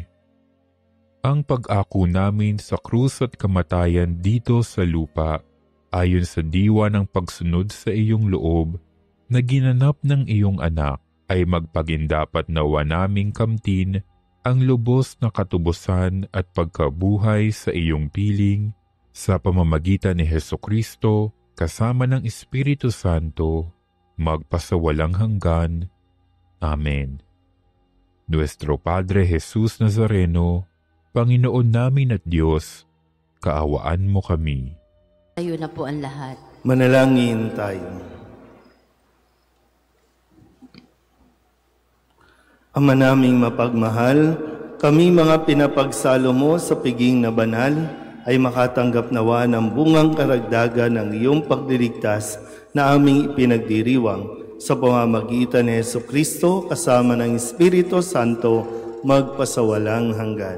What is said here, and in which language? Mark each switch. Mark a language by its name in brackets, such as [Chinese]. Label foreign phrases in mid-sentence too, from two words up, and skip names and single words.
[Filipino] Ang pag-ako namin sa krus at kamatayan dito sa lupa, ayon sa diwa ng pagsunod sa iyong loob, na ginanap ng iyong anak, ay magpagindapat nawa naming kamtin ang lubos na katubusan at pagkabuhay sa iyong piling, sa pamamagitan ni Hesukristo, kasama ng Espiritu Santo, magpasawalang hanggan. Amen. Nuestro Padre Jesus Nazareno, Panginoon namin at Diyos, kaawaan mo kami. Tayo na po ang lahat. Manalangin tayo. Ama naming mapagmahal, kami mga pinapagsalo mo sa piging na banal, ay makatanggap nawa ng bungang karagdagan ng iyong pagliligtas na aming ipinagdiriwang sa pamamagitan ni Hesukristo kasama ng Espiritu Santo magpasawalang hanggan.